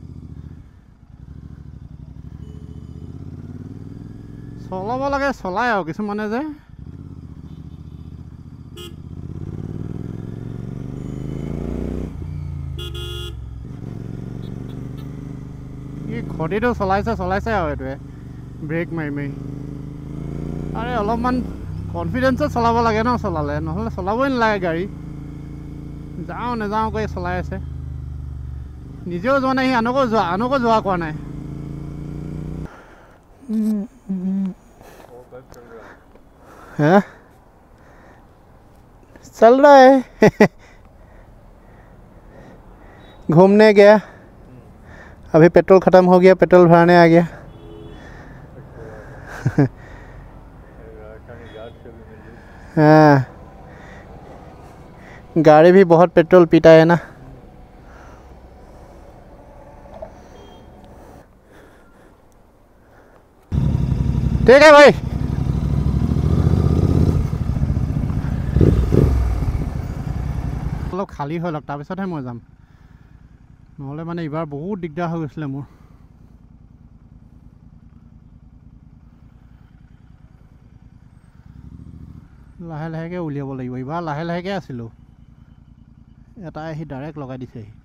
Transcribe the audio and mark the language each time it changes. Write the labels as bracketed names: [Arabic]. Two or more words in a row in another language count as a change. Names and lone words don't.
[Assamese] চলাব লাগে, চলাই আৰু কিছুমানে যে ঘৰতেতো চলাইছে আৰু এইটোৱে ব্ৰেক মাৰি। আৰে অলপমান কনফিডেঞ্চত চলাব লাগে ন, চলালে নহ'লে চলাবই নালাগে গাড়ী। যাওঁ নাযাওঁ কৰি চলাই আছে, নিজেও যোৱা নাই, সি আনকো যোৱা কৰা নাই। [Hindi] हाँ चल रहा है घूमने गया, अभी पेट्रोल ख़त्म हो गया, पेट्रोल भराने आ गया। हाँ गाड़ी भी बहुत पेट्रोल पीता है ना। ठीक है भाई, [Assamese] অলপ খালী হৈ লওক তাৰপিছতহে মই যাম, নহ'লে মানে এইবাৰ বহুত দিগদাৰ হৈ গৈছিলে মোৰ। লাহে লাহেকৈ উলিয়াব লাগিব, এইবাৰ লাহে লাহেকৈ আছিলোঁ, এটা আহি ডাইৰেক্ট লগাই দিছেহি।